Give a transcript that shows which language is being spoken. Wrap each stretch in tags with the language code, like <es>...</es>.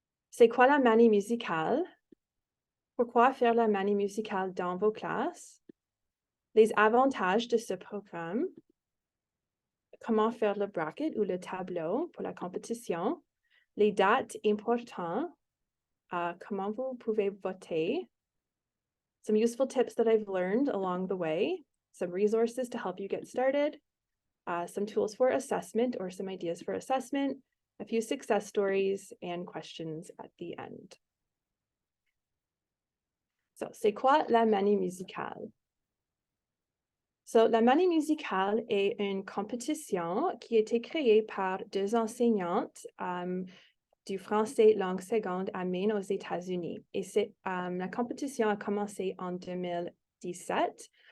<fr>C'est quoi la manie musicale? Pourquoi faire la manie musicale dans vos classes? Les avantages de ce programme. Comment faire le bracket ou le tableau pour la compétition. Les dates importantes. Comment vous pouvez voter.</fr> <en>Some useful tips that I've learned along the way. Some resources to help you get started. Some tools for assessment or some ideas for assessment. A few success stories and questions at the end.</en> <fr>So, c'est quoi la manie musicale? So, la manie musicale est une compétition qui a été créée par deux enseignantes du français langue seconde à Maine aux États-Unis. Et la compétition a commencé en 2017.</fr>